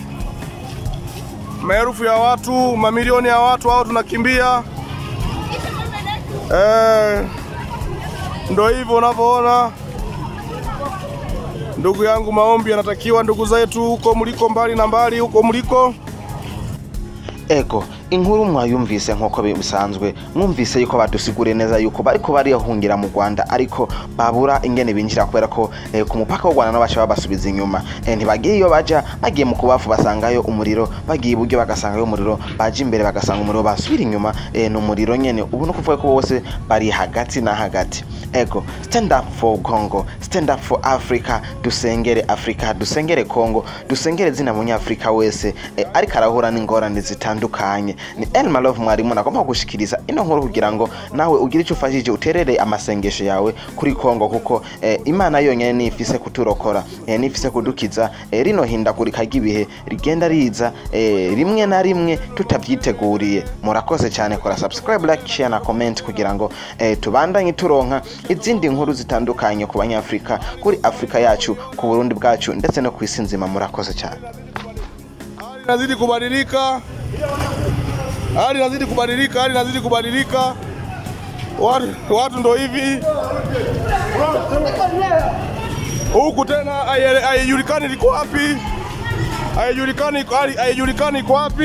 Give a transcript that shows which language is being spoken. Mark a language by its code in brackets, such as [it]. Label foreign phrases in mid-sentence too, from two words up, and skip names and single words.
[sw] Maelfu ya watu, mamilioni ya watu hao tunakimbia. Ndio hivyo unavyoona. Ndugu yangu, maombi yanatakiwa ndugu zetu huko mliko, mbali na mbali huko mliko. [rn] Ego inkuru mwayumvise nk'uko bisanzwe, mwumvise yuko badusigure neza yuko bariko bariyahungira mu Rwanda, ariko babura ingene binjira kubera ko ku mupaka w'u Rwanda n'abasha babasubiza inyuma. Ntibagiye iyo baja, bagiye mu kubafu basangayo umuriro, bagiye iburyo bagasangayo umuriro, baje imbere bagasanga umuriro, basubira inyuma no muriro nyene. Ubu no kuvuga ko bose bari hagati na hagati. [en] Ego stand up for Congo, stand up for Africa. [rn] Dusengere Africa, dusengere Congo, dusengere zina munyafrika wese ariko arahura n'ingorane zitandukanye. Ni Elma Love mwarimu nagomba gushikiriza ino nkuru kugira ngo nawe ugire icyo ufashije, uterere amasengesho yawe kuri Kongo, kuko Imana yonyene nifise kuturokora, nifise kudukiza rino hindagurika ry'ibihe rigenda riza rimwe na rimwe tutavyiteguriye. Murakoze cyane, kora [en] subscribe, like, share [rn] na comment kugira ngo tubandanye turonka izindi nkuru zitandukanye ku banyafrika, kuri Afrika yacu, ku Burundi bwacu, ndetse no kwisi nzima. Murakoze cyane. [sw] Nazidi kubadilika. Hali inazidi kubadilika. Watu ndo hivi. Huku tena haijulikani liko wapi. Haijulikani iko wapi.